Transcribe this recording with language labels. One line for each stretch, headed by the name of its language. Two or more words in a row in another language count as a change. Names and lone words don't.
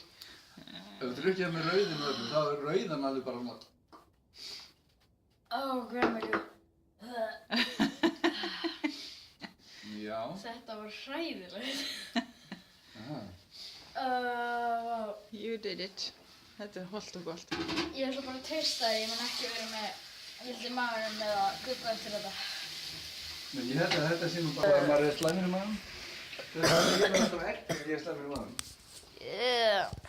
Icelandic: Ef þú drukkið það með rauðinu og öllu, þá er rauðan alveg bara svona...
English: Grandma.
Icelandic: Já. Þetta var hræðilegt. Aha. Vá.
English: You did it.
Icelandic: Þetta er hollt og gott. Ég ætla bara að treysta að ég mun ekki vera með illt í maganum með að gugga eftir þetta. Nei, ég held að þetta sé nú bara að maður er slæmur í maðan. Þetta er alltaf egg þegar ég er slæmur í maðan.